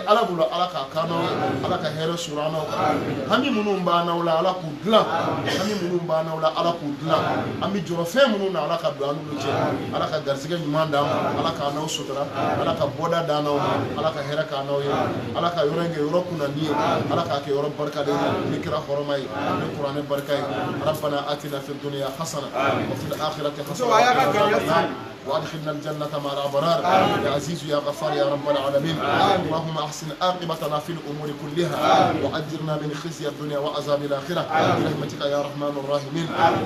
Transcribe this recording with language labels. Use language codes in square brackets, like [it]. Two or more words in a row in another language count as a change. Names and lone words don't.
[bm] ala bolo ala k'a kan ala ka hɛrɛ surun an kan hami minnu b'an n'aw la ala k'u dilan hami minnu b'an n'aw la ala k'u dilan an bɛ jɔrɔ fɛn minnu na ala ka don an n'olu cɛ ala ka garisɛgɛ ɲuman d'an ma ala k'a n'aw sutura ala ka bɔda d'an n'aw ma ala ka hɛrɛ k'an n'aw ye ala ka yɔrɔ in kɛ yɔrɔ kunnandi ye ala k'a kɛ yɔrɔ barikalen ye ni kira hɔrɔma ye ni kuranɛ barika ye [ar] ربنا آتنا في الدنيا حسنة وفي الآخرة hasana وادخلنا الجنة مع الأبرار يا عزيز يا غفار يا رب العالمين اللهم أحسن عاقبتنا في الأمور كلها وأجرنا من خزي الدنيا وعذاب الآخرة برحمتك يا رحمن الراحمين يا